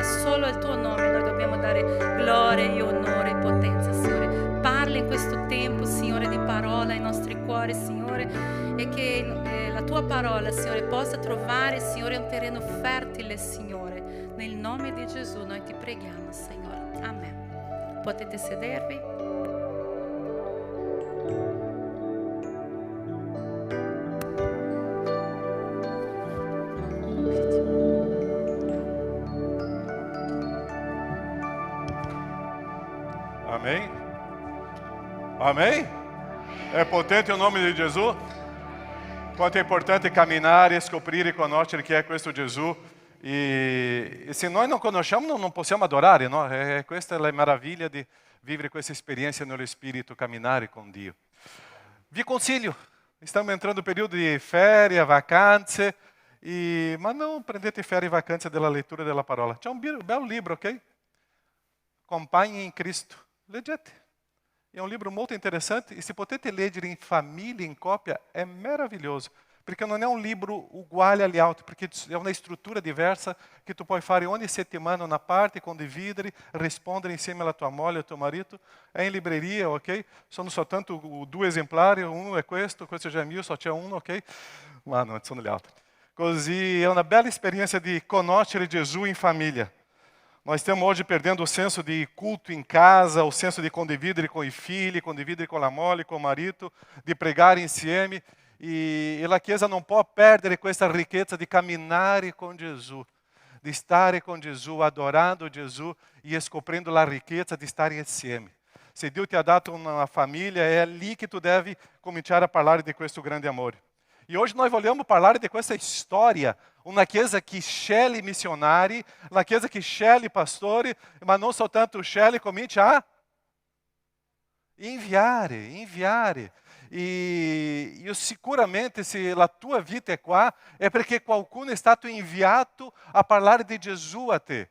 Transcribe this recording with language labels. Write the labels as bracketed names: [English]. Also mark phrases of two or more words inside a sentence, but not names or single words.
[Italian] Solo il tuo nome noi dobbiamo dare gloria e onore e potenza, Signore. Parli in questo tempo, Signore, di parola ai nostri cuori, Signore, e che la tua parola, Signore, possa trovare, Signore, un terreno fertile, Signore. Nel nome di Gesù noi ti preghiamo, Signore. Amen. Potete sedervi. [Portuguese] Amém? Amém? É potente o nome [Italian] di Gesù? Quanto è importante camminare e scoprire e conoscere chi è questo Gesù. E se noi non conosciamo, non possiamo adorare, no? Questa è la meraviglia di vivere questa esperienza nello Spirito, camminare con Dio. Vi consiglio, stiamo entrando [Portuguese] no período [Italian] di ferie, vacanze, ma non prendete ferie e vacanze della lettura della parola. C'è un bel libro, ok? Compagni in Cristo. Leggete. [Portuguese] É um livro muito interessante [Italian] e se potete leggere in família, in coppia, è meraviglioso. Perché non è un libro uguale agli altri, perché è una struttura diversa che tu puoi fare ogni settimana una parte, condividere, rispondere insieme alla tua moglie, al tuo marito. È in libreria, ok? Sono soltanto 2 esemplari, uno è questo già è mio, só c'è uno, ok? Ma non sono gli altri. Così è una bella esperienza di conoscere Gesù in famiglia. [Portuguese] Nós estamos hoje perdendo o senso de culto em casa, o senso de condividere com [Italian] i figli, [Portuguese] condividere com [Italian] la moglie, [Portuguese] com o marito, de pregar insieme. [Italian] E a Chiesa [Portuguese] não pode [Italian] perdere questa ricchezza di camminare con Gesù, di stare con Gesù, adorando Gesù e scoprendo la ricchezza di stare insieme. Se Dio ti ha dato [Portuguese] uma família, [Italian] è lì che tu devi cominciare a parlare di questo grande amore. [Portuguese] E hoje nós [Italian] vogliamo parlare di questa storia, uma chiesa che sceglie missionari, uma chiesa che sceglie pastori, ma non soltanto sceglie, comincia a inviare. E io sicuramente, se la tua vita è qua, è perché qualcuno è stato inviato a parlare di Gesù a te.